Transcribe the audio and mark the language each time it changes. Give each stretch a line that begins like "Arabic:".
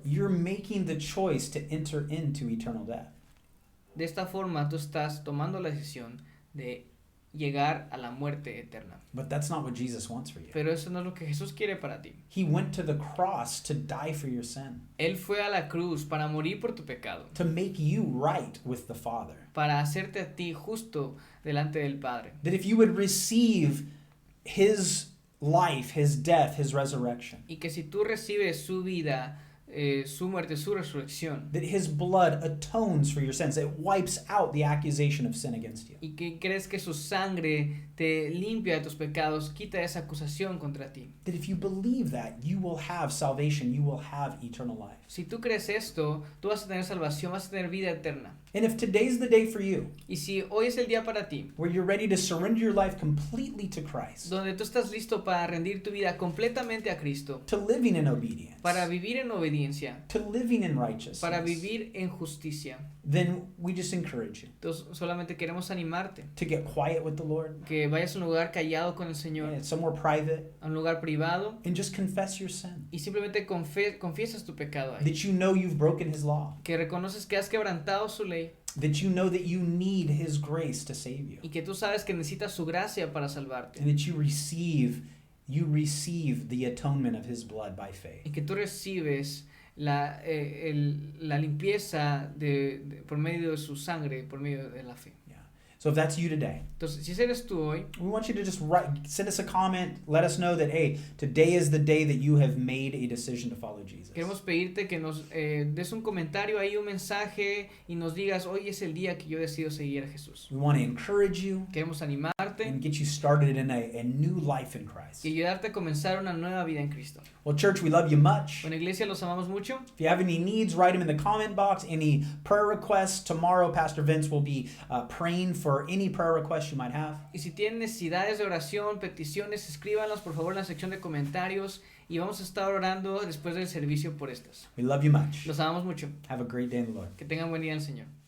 English: you're making the choice to enter into eternal death.
Spanish: de esta forma tú estás tomando la decisión de llegar a la muerte eterna.
English: But that's not what Jesus wants for you.
Spanish: Pero eso no es lo que Jesús quiere para ti.
English: He went to the cross to die for your sin,
Spanish: Él fue a la cruz para morir por tu pecado,
English: to make you right with the Father.
Spanish: para hacerte a ti justo delante del Padre.
English: That if you would receive His life, His death, His resurrection,
Spanish: Y que si tú recibes su vida, su muerte, su resurrección,
English: that His blood atones for your sins. It wipes out the accusation of sin against you.
Spanish: y que crees que su sangre te limpia de tus pecados, quita esa acusación contra ti.
English: That if you believe that, you will have salvation, you will have eternal life.
Spanish: Si tú crees esto, tú vas a tener salvación, vas a tener vida eterna.
English: And if today's the day for you,
Spanish: Y si hoy es el día para ti,
English: where you're ready to surrender your life completely to Christ,
Spanish: donde tú estás listo para rendir tu vida completamente a Cristo,
English: to living in obedience,
Spanish: para vivir en obediencia,
English: to living in righteousness,
Spanish: para vivir en justicia,
English: then we just encourage you
Spanish: entonces solamente queremos animarte,
English: to get quiet with the Lord,
Spanish: que vayas a un lugar callado con el Señor,
English: somewhere private,
Spanish: a un lugar privado,
English: and just confess your sin.
Spanish: y simplemente confiesas tu pecado ahí,
English: That you know you've broken His law.
Spanish: que reconoces que has quebrantado su ley,
English: That you know that you need His grace to save you.
Spanish: y que tú sabes que necesitas su gracia para salvarte,
English: And that you receive the atonement of His blood by faith.
Spanish: y que tú recibes la limpieza por medio de su sangre, por medio de la fe.
English: So if that's you today,
Spanish: Entonces, si ese eres tú hoy,
English: we want you to just send us a comment, let us know that, hey, today is the day that you have made a decision to follow Jesus.
Spanish: queremos pedirte que nos des un comentario ahí, un mensaje, y nos digas, hoy es el día que yo decido seguir a Jesús.
English: We want to encourage you.
Spanish: Queremos animarte animarte
English: and get you started in a new life in Christ.
Spanish: y ayudarte a comenzar una nueva vida en Cristo.
English: Well, church, we love you much.
Spanish: Bueno, iglesia, los amamos mucho.
English: If you have any needs, write them in the comment box. Any prayer requests, tomorrow Pastor Vince will be praying for any prayer requests you might have.
Spanish: Y si tienen necesidades de oración, peticiones, escríbanlas por favor en la sección de comentarios y vamos a estar orando después del servicio por estas.
English: We love you much.
Spanish: Los amamos mucho.
English: Have a great day in the Lord.
Spanish: Que tengan buen día en el Señor.